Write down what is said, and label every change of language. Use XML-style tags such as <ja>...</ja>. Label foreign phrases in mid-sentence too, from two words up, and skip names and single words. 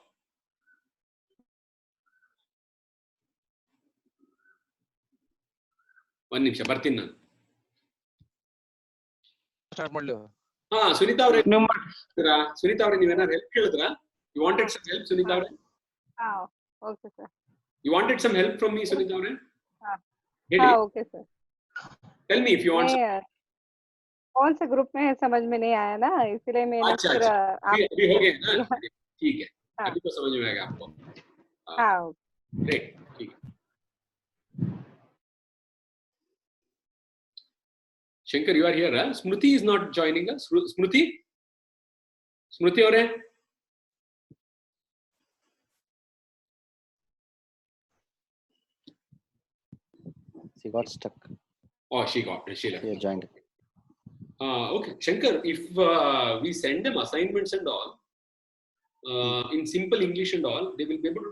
<kn>ಒಂದ್ ನಿಮಿಷ ಬರ್ತೀನಿ ನಾನು. ಹಾ ಸುನೀತಾ ಅವರೇ, ಸುನೀತಾ ಅವರೇ, ನೀವೇನಾದ್ರು ಹೆಲ್ಪ್ ಕೇಳಿದ್ರಾ?</kn> <en>you wanted some help ಸುನೀತಾ ಅವರೇ? okay sir. you wanted some help from me ಸುನೀತಾ ಅವರೇ? okay sir. tell me if you want.</en> <hi>कौन से ग्रुप में है समझ में नहीं आया ना, इसलिए मैंने फिर अभी हो गया ना? ठीक है, अभी तो समझ में आएगा आपको. हाँ, ग्रेट, ठीक है.</hi> <en>Shankar, you are here, huh? Smriti is not joining us. Smriti avare, she got stuck. Oh, she left. She joined. Okay, Shankar, if we send them assignments and all, in simple English and all, they will be able to do.</en>